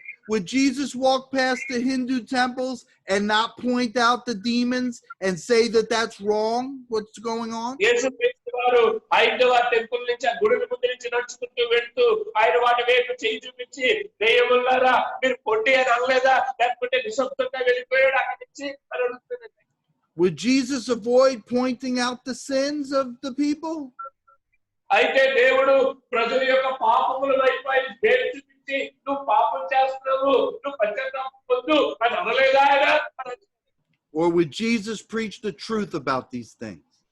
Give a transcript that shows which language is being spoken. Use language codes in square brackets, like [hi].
[en] Would Jesus walk past the Hindu temples and not point out the demons and say that that's wrong, what's going on? [te] యేసుక్రీస్తు వారు హైందవ temple నుంచి ఆ గుడి ముందు నుంచి నడుచుకుంటూ వెళ్తూ ఆయన వాటి వైపు చేయి చూపించి దయ్యములారా మీరు పొట్టి అని అనలేదా, లేకపోతే నిశ్శబ్దంగా వెళ్ళిపోయాడు అక్కడి నుంచి అని అడుగుతున్నాడు. [en] Would Jesus avoid pointing out the sins of the people? [te] అయితే దేవుడు ప్రజల యొక్క పాపముల వైపు ఆయన వేలు చూపించి నువ్వు పాపం చేస్తున్నావు, నువ్వు పశ్చాత్తాపం పొందు అని అనలేదా ఆయన? [en] Or would Jesus preach the truth about these things?